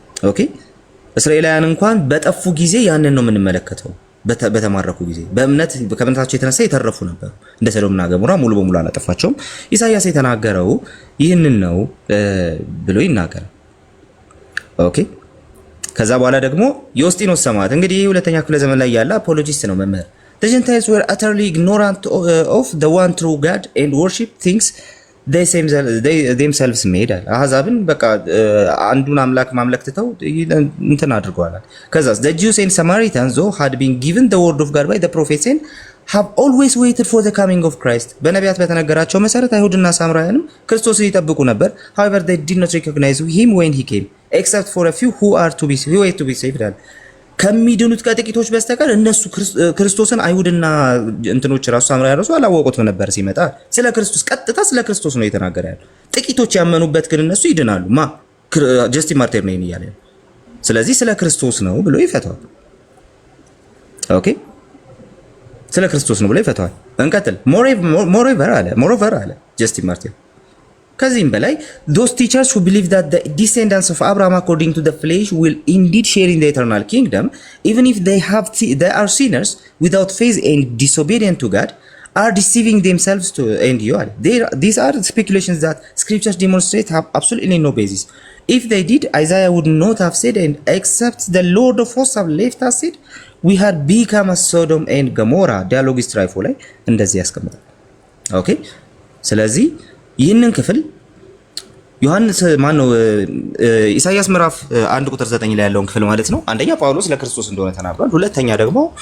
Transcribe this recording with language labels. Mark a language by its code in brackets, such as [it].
[am] ኦኬ። እስራኤላውያን እንኳን በጠፉ ጊዜ ያንን ነው የምንመለከተው። በተማረኩ ጊዜ ከእምነታቸው የተነሳ የተረፉ ነበሩ። እንደ ሰዶምና ገሞራ ሙሉ በሙሉ አላጠፋቸውም። ኢሳይያስ የተናገረው ይህንን ነው ብሎ ይናገራል። ኦኬ። ከዛ በኋላ ደግሞ ዮስጢኖስ ሰማዕት እንግዲህ ሁለተኛ ክፍለ ዘመን ላይ ያለ አፖሎጂስት ነው መምህር። [en] The Gentiles were utterly ignorant of the one true God and worship things themselves made. [am] አሕዛብን በቃ አንዱን አምላክ ማምለክ ትተው እንትን አድርገዋል። ከዛስ [en] the Jews and Samaritans though had been given the word of God by the prophets and have always waited for the coming of Christ. [am] በነቢያት በተነገራቸው መሰረት አይሁድና ሳምራውያንም ክርስቶስን ይጠብቁ ነበር። [en] However they did not recognize him when he came except for a few who were to be saved. [am] ከሚድኑት ከጥቂቶች በስተቀር እነሱ ክርስቶስን አይሁድና እንትኖች ራሱ ሳምራውያን ራሱ አላወቁትም ነበር ሲመጣ። ስለ ክርስቶስ ቀጥታ ስለ ክርስቶስ ነው የተናገረ ያለው። ጥቂቶች ያመኑበት ግን እነሱ ይድናሉ። ጀስቲን ማርቲር ነው እያለ። ስለዚህ ስለ ክርስቶስ ነው ብሎ ይፈታዋል። ኦኬ፣ ስለ ክርስቶስ ነው ብሎ ይፈታዋል። እንቀጥል። ሞሮቨር አለ ጀስቲን ማርቲር ከዚህም በላይ [en] those teachers who believe that the descendants of Abraham according to the flesh will indeed share in the eternal kingdom even if they are sinners without faith and disobedient to God are deceiving themselves to end you. These are speculations that scriptures demonstrate have absolutely no basis. If they did, Isaiah would not have said, and except the Lord of hosts have left us said, we had become as Sodom and Gomorrah. Dialogue is trifle [am] ላይ እንደዚህ ያስቀምጣል። ኦኬ። ስለዚህ ይህንን ክፍል ዮሐንስ ማነው ኢሳይያስ ምዕራፍ 1 ቁጥር 9 ላይ ያለውን ክፍል ማለት ነው። አንደኛ ጳውሎስ ለክርስቶስ እንደሆነ ተናግሯል። ሁለተኛ ደግሞ